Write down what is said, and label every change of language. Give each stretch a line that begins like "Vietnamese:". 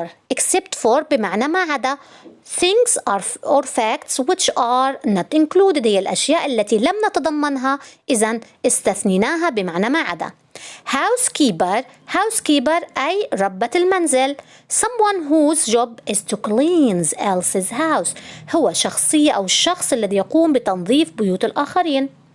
Arabic: Except for بمعنى ما عدا.
English: Things or facts which are not included
Arabic: هي الأشياء التي لم نتضمنها، إذن استثنيناها بمعنى ما عدا. Housekeeper أي ربة المنزل.
English: Someone whose job is to clean else's house.
Arabic: هو شخصية أو الشخص الذي يقوم بتنظيف بيوت الآخرين.